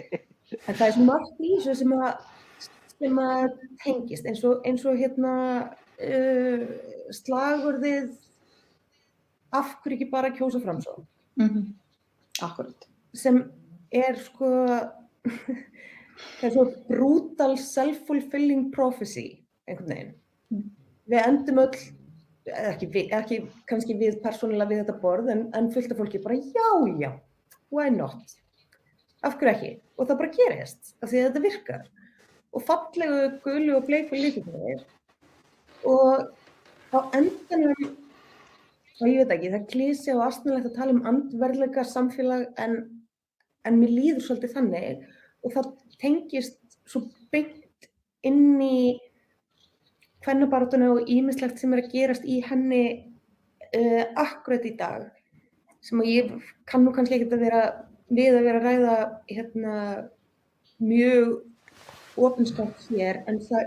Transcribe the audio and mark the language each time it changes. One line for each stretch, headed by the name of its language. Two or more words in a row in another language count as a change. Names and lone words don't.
Icelandic: En það svo margt í þessu sem að tengist, eins og slagorðið af hverju ekki bara kjósa Framsókn. Akkurat. Sem sko, það svo
English: brutal self-fulfilling prophecy,
Icelandic: einhvern veginn. Við endum öll, ekki kannski við persónulega við þetta borð, en fullt af fólki bara já,
English: why not?
Icelandic: Af hverju ekki? Og það bara gerist, af því að þetta virkar. Og fallegu, gulu og bleiku litirnir. Og á endanum, og ég veit ekki, það klísi og astnalegt að tala andverðleika samfélag, en mér líður svolítið þannig, og það tengist svo beint inn í kvennabaráttuna og ýmislegt sem að gerast í henni akkurat í dag, sem að ég kann nú kannski ekkert að vera að ræða mjög opinskátt hér, en